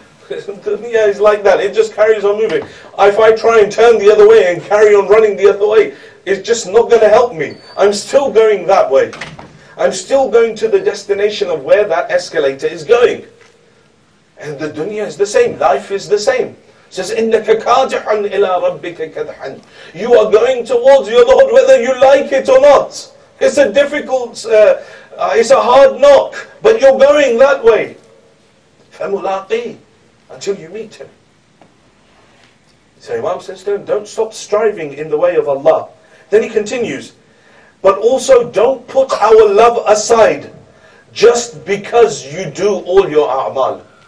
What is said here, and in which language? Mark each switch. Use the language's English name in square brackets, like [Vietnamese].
[English] Yeah, it's like that. It just carries on moving. If I try and turn the other way and carry on running the other way, it's just not going to help me. I'm still going that way. I'm still going to the destination of where that escalator is going. And the dunya is the same. Life is the same. It says, [Arabic] إِنَّكَ كَادِحٌ إِلَىٰ رَبِّكَ كَدْحًا. [English] You are going towards your Lord whether you like it or not. It's a difficult, it's a hard knock, but you're going that way. [Arabic] فَمُلَاقِي. [English] Until you meet Him. So Imam says, don't stop striving in the way of Allah. Then he continues, but also don't put our love aside just because you do all your a'mal.